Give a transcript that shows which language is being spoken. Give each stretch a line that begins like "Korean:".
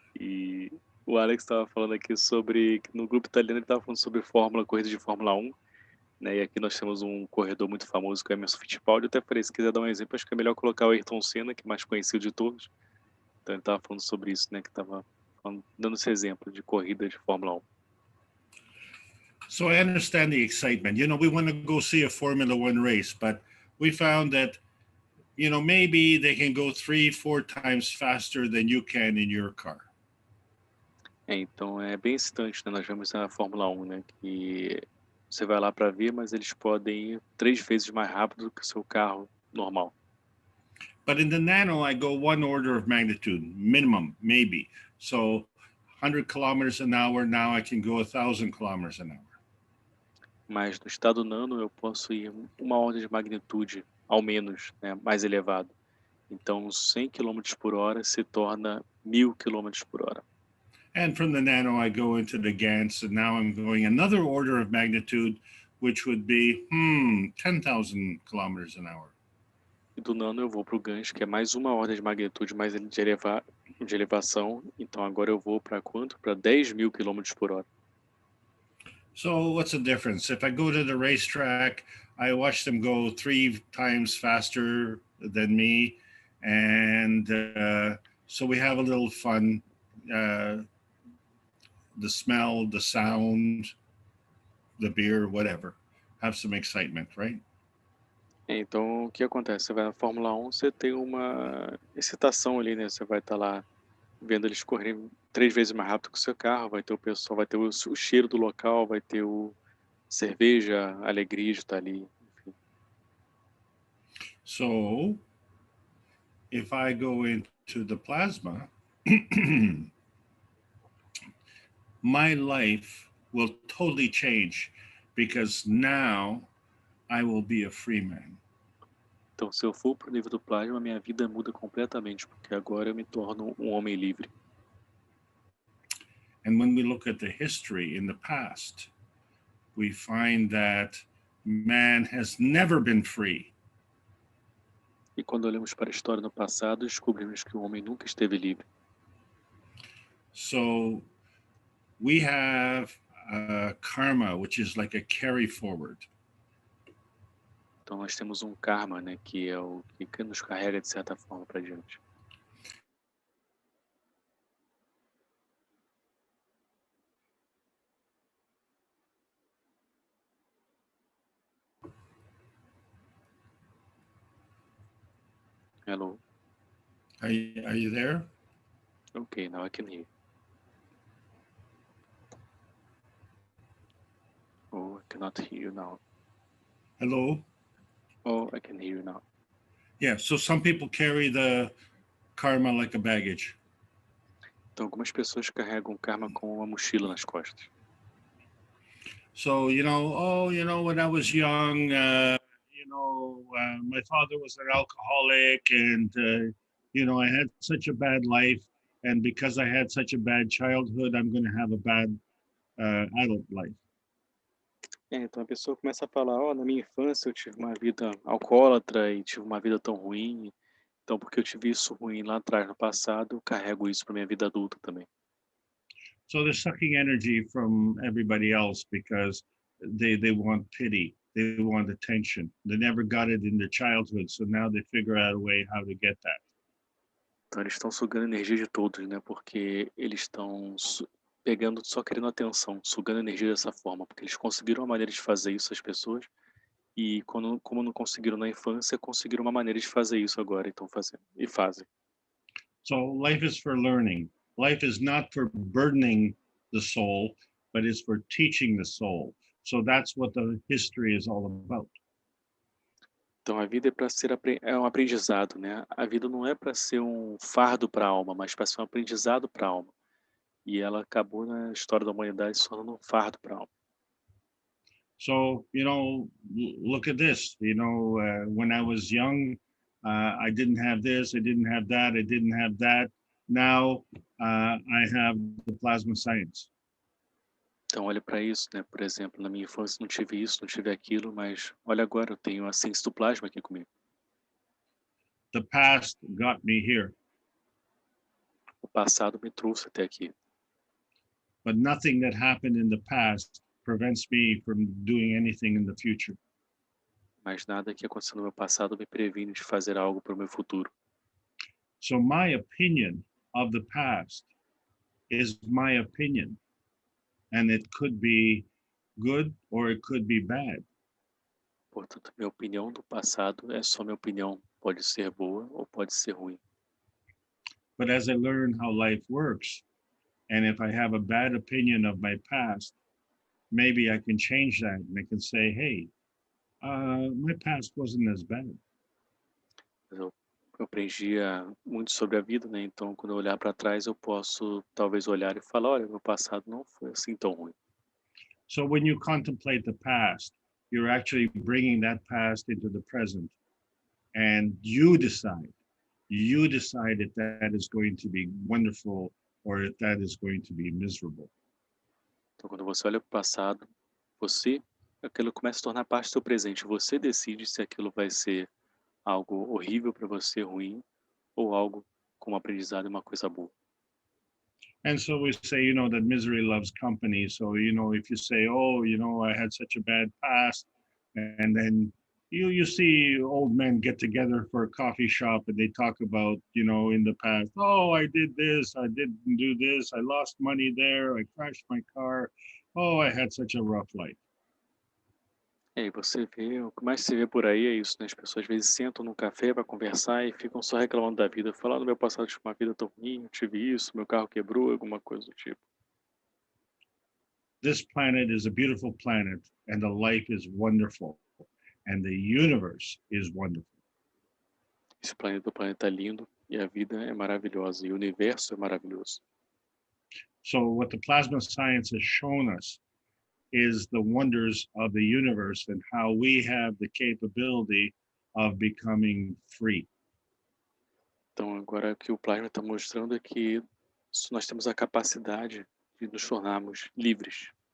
Portuguese: E o Alex estava falando aqui sobre, no grupo italiano ele estava falando sobre corrida de Fórmula 1, né? E aqui nós temos um corredor muito famoso que é o Emerson Fittipaldi. Eu até falei, se quiser dar um exemplo, acho que é melhor colocar o Ayrton Senna, que é mais conhecido de todos. Então ele estava falando sobre isso, né? Que estava dando esse exemplo de corrida de Fórmula 1.
English: So I understand the excitement. You know, we want to go see a Formula One race, but we found that, you know, maybe they can go 3-4 times faster than you can in your car.
Portuguese: Então é bem excitante, né? Nós vemos a Fórmula 1, né? Que você vai lá para ver, mas eles podem ir 3 vezes mais rápido do que o seu carro normal.
English: But in the nano, I go one order of magnitude, minimum, maybe. So 100 kilometers an hour, now I can go 1,000 kilometers an hour.
Portuguese: Mas no estado nano eu posso ir uma ordem de magnitude, ao menos, né, mais elevado. Então 100 km por hora se torna 1000 km por hora.
English: And from the nano, I go into the GANs, and now I'm going another order of magnitude, which would be 10,000 kilometers an hour.
Portuguese: E do nano eu vou para o GANs, que é mais uma ordem de magnitude mais de elevação. Então agora eu vou para quanto? Para 10.000 km por hora.
English: So what's the difference? If I go to the racetrack, I watch them go 3 times faster than me. And so we have a little fun. The smell, the sound, the beer, whatever. Have some excitement, right?
Portuguese: Então o que acontece? Você vai na Fórmula 1, você tem uma excitação ali, né? Você vai estar lá vendo eles correrem 3 vezes mais rápido que o seu carro, vai ter o pessoal, vai ter o cheiro do local, vai ter o cerveja, a alegria de estar ali, enfim.
English: So if I go into the plasma, my life will totally change because now I will be a free man.
Portuguese: Então, se eu for para o nível do plasma, minha vida muda completamente, porque agora eu me torno um homem livre.
English: And when we look at the history in the past, we find that man has never been free.
Portuguese: E quando olhamos para a história no passado, descobrimos que o homem nunca esteve livre.
English: So we have karma, which is like a carry forward.
Portuguese: Então nós temos um karma, né, que é o que nos carrega de certa forma para diante.
English: Hello. Are you there? Okay, now I can hear. Oh, I cannot hear you now. Hello? Oh, I can hear you now. Yeah, so some people carry the karma like a baggage.
Portuguese: Então, algumas pessoas carregam karma com uma mochila nas costas.
English: So, when I was young, my father was an alcoholic and, I had such a bad life. And because I had such a bad childhood, I'm going to have a bad adult life.
Portuguese: Então a pessoa começa a falar, na minha infância eu tive uma vida alcoólatra e tive uma vida tão ruim. Então, porque eu tive isso ruim lá atrás, no passado, eu carrego isso para minha vida adulta também.
English: So they're sucking energy from everybody else because they want pity. They want attention. They never got it in their childhood, so now they figure out a way how to get that.
Portuguese: Então eles estão sugando energia de todos, né? Porque eles estão pegando, só querendo atenção, sugando energia dessa forma, porque eles conseguiram uma maneira de fazer isso as pessoas e como não conseguiram na infância, conseguiram uma maneira de fazer isso agora, então fazendo e fazem.
English: So life is for learning. Life is not for burdening the soul, but is for teaching the soul. So that's what the history is all about.
Portuguese: Então a vida é para ser um aprendizado, né? A vida não é para ser um fardo para a alma, mas para ser um aprendizado para a alma. E ela acabou na história da humanidade se tornando um fardo para a alma.
English: So, look at this, when I was young, I didn't have this, I didn't have that, I didn't have that. Now I have the plasma science.
Portuguese: Então olha para isso, né? Por exemplo, na minha infância não tive isso, não tive aquilo, mas olha agora, eu tenho a ciência do plasma aqui comigo.
English: The past got me here.
Portuguese: O passado me trouxe até aqui.
English: But nothing that happened in the past prevents me from doing anything in the future.
Portuguese: Mas nada que aconteceu no meu passado me previne de fazer algo para o meu futuro.
English: So my opinion of the past is my opinion. And it could be good or it could be bad.
Portuguese: Portanto, minha opinião do passado é só minha opinião. Pode ser boa ou pode ser ruim.
English: But as I learn how life works, and if I have a bad opinion of my past, maybe I can change that and I can say, hey, my past wasn't as bad.
Portuguese: Eu aprendia muito sobre a vida, né? Então, quando eu olhar para trás, eu posso talvez olhar e falar, olha, meu passado não foi assim tão ruim.
English: So when you contemplate the past, you're actually bringing that past into the present, and you decide if that is going to be wonderful or if that is going to be miserable.
Portuguese: Então, quando você olha para o passado, aquilo começa a se tornar parte do seu presente. Você decide se aquilo vai ser algo horrível para você, ruim, ou algo como aprendizado e uma coisa boa.
English: And so we say, that misery loves company. So, if you say, I had such a bad past, and then you see old men get together for a coffee shop and they talk about, in the past, oh, I did this, I didn't do this, I lost money there, I crashed my car, oh, I had such a rough life.
Portuguese: E aí você vê, o que mais se vê por aí é isso, né? As pessoas às vezes sentam num café para conversar e ficam só reclamando da vida, falando, no meu passado eu tive uma vida tão ruim, eu tive isso, meu carro quebrou, alguma coisa do tipo.
English: This planet is a beautiful planet and the life is wonderful and the universe is wonderful.
Portuguese: Esse planeta é lindo e a vida é maravilhosa e o universo é maravilhoso.
English: So what the plasma science has shown us is the wonders of the universe and how we have the capability of becoming free.
Portuguese: Então agora o que o plasma está mostrando é que nós temos a capacidade de nos tornarmos livres.